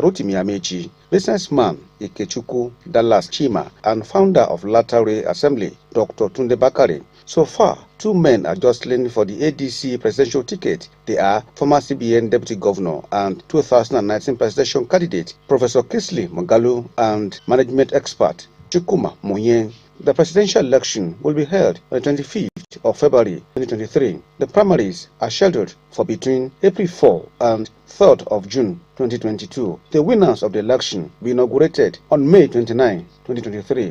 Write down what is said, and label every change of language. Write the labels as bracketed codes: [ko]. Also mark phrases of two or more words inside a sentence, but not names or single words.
[en] Rotimi Amechi, businessman Ikechukwu Dallas Chima, and founder of Latare Assembly Dr. Tunde Bakare. So far, 2 men are jostling for the ADC presidential ticket. They are former CBN Deputy Governor and 2019 presidential candidate Professor Kisley Mogalu and management expert Chukuma Moyen. The presidential election will be held on the 25th of February 2023. The primaries are scheduled for between April 4 and 3rd of June 2022. The winners of the election will be inaugurated on May 29, 2023.